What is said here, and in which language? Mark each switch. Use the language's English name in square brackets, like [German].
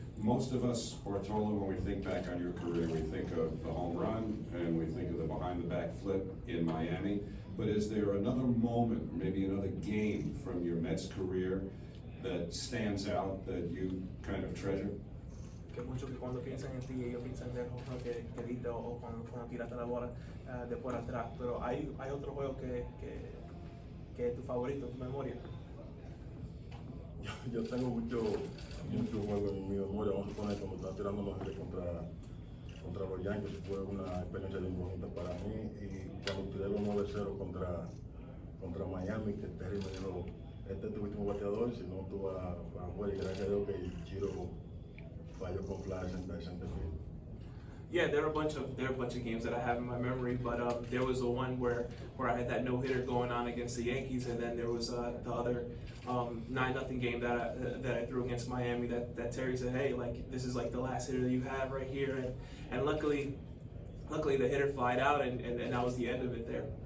[English] Most of us, Bartolo, when we think back on your career, we think of the home run and we think of the behind-the-back flip in Miami. But is there another moment, maybe another game from your Mets career that stands out that you kind of treasure? [Spanish] Que muchos que cuando piensan en ti, ellos piensan del home run que diste o cuando tiraste la bola de por atrás. Pero hay otro juego que es tu favorito, tu memoria. Yo tengo mucho juego en mi memoria. Vamos a suponer cuando estaba tirando los Reyes contra los Yankees, fue una experiencia bien bonita para mí. Y cuando tiré los 9-0 contra Miami, que Terry me dijo, este es tu último bateador, si no tú vas a jugar. Y gracias a Dios que Chiro falló con flash en center field. [English] Yeah, there are a bunch of games that I have in my memory, but there was the one where I had that no-hitter going on against the Yankees, and then there was the other 9-0 game that I threw against Miami that Terry said, hey, like, this is like the last hitter that you have right here, and luckily the hitter flied out, and that was the end of it there.